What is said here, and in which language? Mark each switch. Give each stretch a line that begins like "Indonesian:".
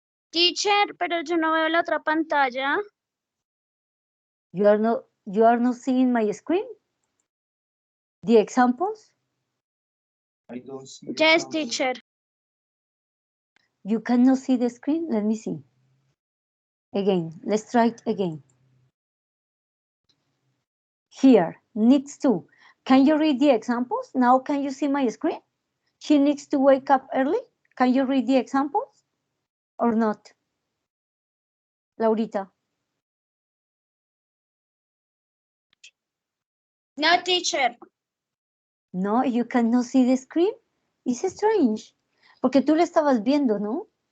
Spanish: Teacher, pero yo no veo la otra pantalla.
English: You are not seeing my screen? The examples? Yes, teacher. You cannot see the screen? Let me see. Again, let's try it again. Here, needs to. Can you read the examples? Now can you see my screen? She needs to wake up early. Can you read the examples or not? Laurita? No, teacher. No, you cannot see the screen. It's strange.
Spanish: Porque tú lo estabas viendo, ¿no?